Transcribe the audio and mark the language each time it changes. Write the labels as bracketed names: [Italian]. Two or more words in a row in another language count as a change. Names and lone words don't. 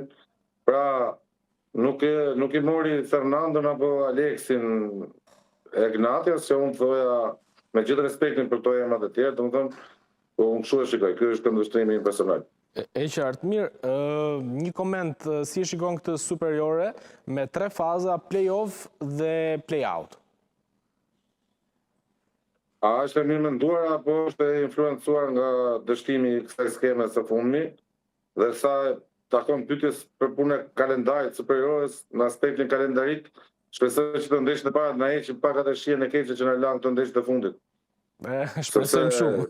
[Albanian] Pra, nuk i mori Fernandon apo Aleksin Ignatias që unë thoja me gjithë respektin për këto emrat e tjerë, domethënë unë kështu e shikoj, ky është këndvështrimi im personal. E qartë, mirë, një koment, si e shikon këtë superiore me 3 faza, play-off dhe play-out? A është e mirë menduar apo është e influencuar nga dështimi i kësaj skeme së fundmi dhe sa takon pyetjes për punën e kalendarit superiores në aspektin kalendarik, shpresoj që të ndeshjet e para na heqin pak atë shihen e keqe që na lan të ndeshjet e fundit. Shpresojmë shumë.